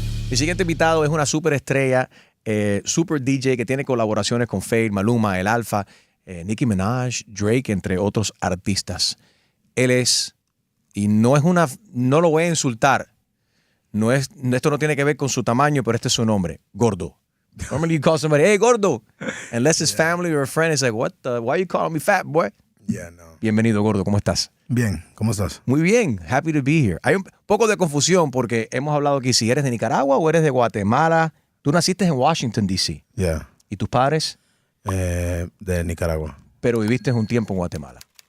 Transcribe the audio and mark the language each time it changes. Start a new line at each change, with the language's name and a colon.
Spanish: Mi siguiente invitado es una superestrella, super DJ que tiene colaboraciones con Fade, Maluma, El Alfa, Nicki Minaj, Drake, entre otros artistas. Él es, y no lo voy a insultar, esto no tiene que ver con su tamaño, pero este es su nombre, Gordo.
English: Normally you call somebody, hey, Gordo. Unless it's family or a friend, it's like, why you calling me fat, boy? Yeah, no.
Spanish: Bienvenido, Gordo, ¿cómo estás? Bien, ¿cómo estás? Muy bien,
English: happy to be here.
Spanish: Hay un poco de confusión porque hemos hablado aquí si eres de Nicaragua o eres de Guatemala. Tú naciste en Washington, D.C.
English: Yeah.
Spanish: ¿Y tus padres? De Nicaragua. Pero viviste un tiempo en Guatemala.